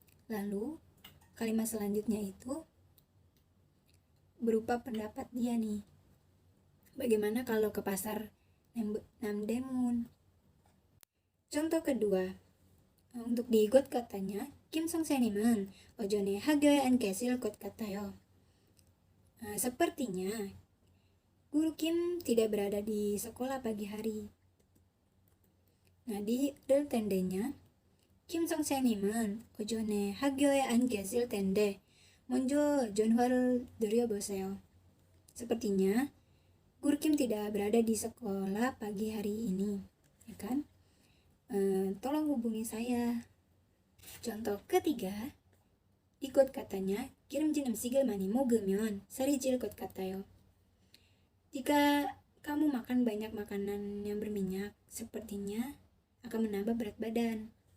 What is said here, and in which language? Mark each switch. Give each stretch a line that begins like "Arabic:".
Indonesian: Lalu kalimat selanjutnya itu berupa pendapat dia nih. Bagaimana kalau ke pasar Namdaemun? Contoh kedua, untuk di got katanya,
Korean: Kim Song-se님은 오전에 학교에 안 계실 것 같아요.
Indonesian: Sepertinya Guru Kim tidak berada di sekolah pagi hari. Nah, di real tendenya,
Korean: Kim Song-se님은 오전에 학교에 안 계실 텐데 먼저 전화를 드려보세요.
Indonesian: Sepertinya Guru Kim tidak berada di sekolah pagi hari ini, ya kan? Tolong hubungi saya. Contoh ketiga, di got katanya
Korean: 기름진 음식을 많이 먹으면 살이 찔 것 같아요.
Indonesian: Jika kamu makan banyak makanan yang berminyak, sepertinya akan menambah berat badan.